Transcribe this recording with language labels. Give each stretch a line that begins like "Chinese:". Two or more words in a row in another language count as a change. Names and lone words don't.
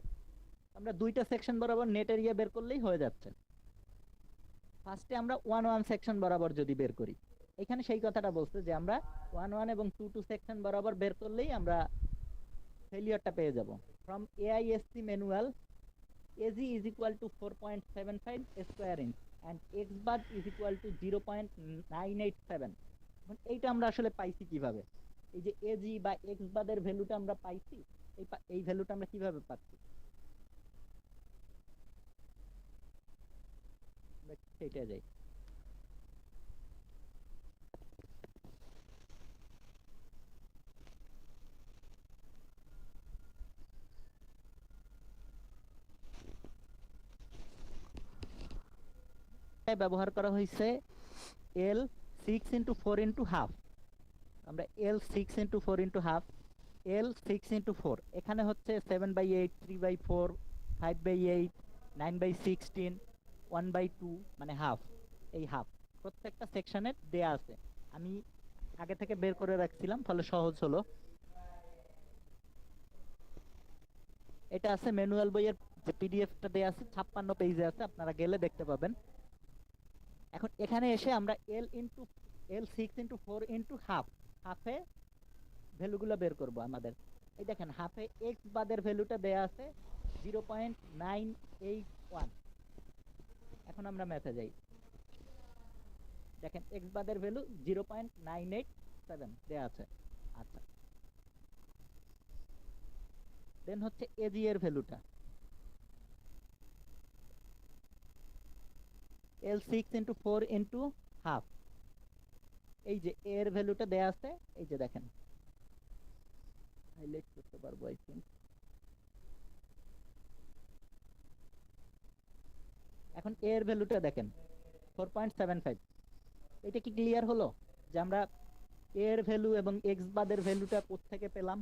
Bangla: আমরা দুইটা সেকশন বরাবর নেট এরিয়া বের করলেই হয়ে যাচ্ছে। ফার্স্টে আমরা 1 সেকশন বরাবর যদি বের করি, এখানে সেই কথাটা বলছে যে আমরা 1 এবং 2 সেকশন বরাবর বের করলেই আমরা ফেলিয়ারটা পেয়ে যাব।
English: from AISC manual AG is equal to 4.75 square inch and X bar is equal to 0.987।
Bangla: এখন এইটা আমরা আসলে পাইছি কিভাবে, এই যে AG বা X bar এর ভ্যালুটা আমরা পাইছি, এই ভ্যালুটা আমরা কিভাবে পাচ্ছি সেইটা যাই। ব্যবহার করা হয়েছে
English: L 6 into 4 into half,
Bangla: আমরা L
English: 6 into 4 into half, L 6 into 4
Bangla: এখানে হচ্ছে 7/8 3/4 5/8 9/16 1/2 মানে হাফ, এই হাফ প্রত্যেকটা সেকশনের দেয়া আছে, আমি আগে থেকে বের করে রাখছিলাম ফলে সহজ হলো। এটা আছে ম্যানুয়াল বইয়ের যে পিডিএফটা দেয়া আছে 56 পেজে আছে, আপনারা গেলে দেখতে পাবেন। এখন এখানে এসে আমরা
English: L 6 into 4 into half,
Bangla: হাফে ভ্যালুগুলো বের করব আমাদের। এই দেখেন হাফে এক্স বাদের ভ্যালুটা দেয়া আছে 0.981। এখন আমরা ম্যাথে যাই, দেখেন এক্স বাদের ভ্যালু 0.987 দেয়া আছে। আচ্ছা, দেন হচ্ছে এজি এর ভ্যালুটা
English: L6 into 4 into half,
Bangla: এই যে এর ভ্যালুটা দেয়া আছে, এই যে দেখেন হাইলাইট করতে পারবো
English: I think.
Bangla: এখন এর ভ্যালুটা দেখেন 4.75। এটা কি ক্লিয়ার হলো যে আমরা এর ভ্যালু এবং এক্স বাদের ভ্যালুটা কোথা থেকে পেলাম?